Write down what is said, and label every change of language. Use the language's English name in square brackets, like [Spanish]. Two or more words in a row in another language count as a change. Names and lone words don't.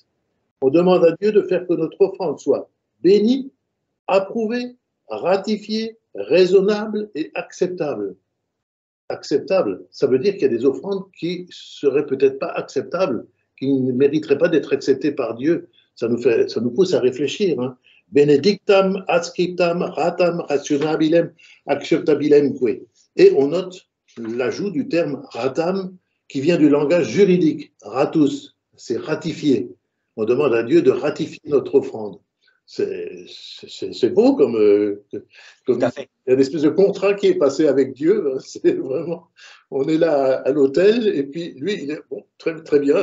[French] On demande à Dieu de faire que notre offrande soit bénie, approuvée, ratifiée, raisonnable et acceptable. Acceptable, ça veut dire qu'il y a des offrandes qui seraient peut-être pas acceptables, qui ne mériteraient pas d'être acceptées par Dieu. Ça nous pousse à réfléchir. Hein. [Latin] Benedictam, adscriptam, ratam, rationabilem, acceptabilem que. [French] Et on note l'ajout du terme ratam qui vient du langage juridique. Ratus, c'est ratifier. On demande à Dieu de ratifier notre offrande. C'est beau comme Tout à fait. il y a une espèce de contrat qui est passé avec Dieu. C'est vraiment, on est là à l'autel et puis lui, il est bon, très, très bien.